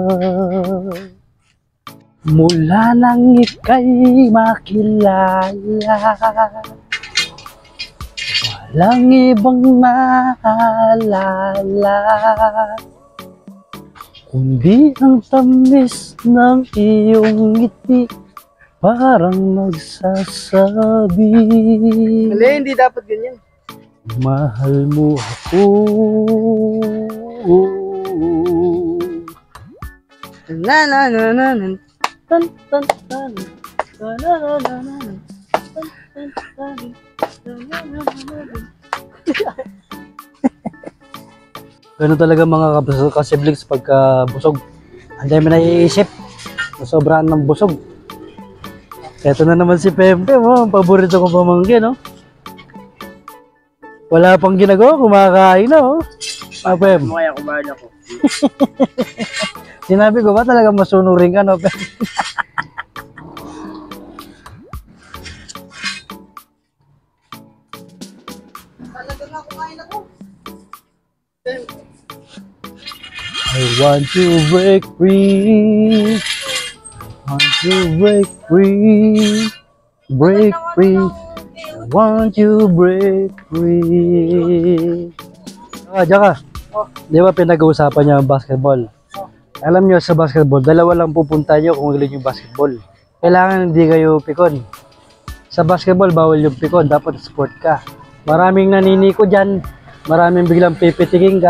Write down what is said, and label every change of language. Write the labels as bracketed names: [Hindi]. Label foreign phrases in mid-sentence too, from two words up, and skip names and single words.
[Filipino] Mula nang ika'y makilala, walang ibang naalala kundi ang tamis ng iyong ngiti, parang nagsasabi, Mali, hindi dapat ganyan. mahal mo ako. Na na na na na tan tan tan na na na na na tan tan tan na na na na. Ganun talaga mga kasiblings pagka busog. Ang dami na iisip. Nasobrahan ng busog. Eto na naman si Pempe, oh, ang paborito kong pamangkin, no? Wala pang ginagawa, kumakain na, oh. Ah, Pem. Kaya kumain ako. Sinabi ko ba talaga masunurin ka, no, Pem? Talaga nga kumain ako. [English] I want to break free. Want to break free. Break free. I want to break free. [Filipino] Diyan ka. Oh. Di ba pinag-uusapan niya ang basketball? Alam niyo sa basketball, dalawa lang pupunta niyo kung ilan yung basketball. Kailangan hindi kayo pikon. Sa basketball, bawal yung pikon. Dapat sport ka. Maraming naniniko dyan. Maraming biglang pipitiking ka.